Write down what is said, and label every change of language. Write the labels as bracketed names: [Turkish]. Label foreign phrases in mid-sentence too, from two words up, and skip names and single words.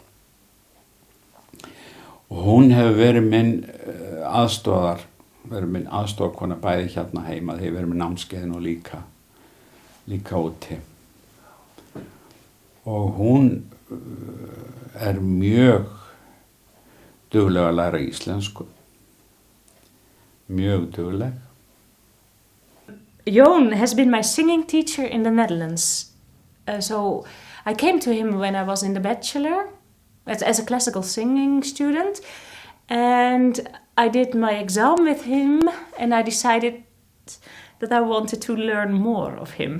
[Icelandic] Og hún hefur verið minn aðstoðarkona bæði hérna heima, þegar verið með námskeiðin og líka úti. Og hún mjög dugleg að læra íslensku. Mjög dugleg. [English] Jón has been my singing teacher in the Netherlands. So I came to him when I was in the bachelor as a classical singing student, and I did my exam with him, and I decided that I wanted to learn more of him.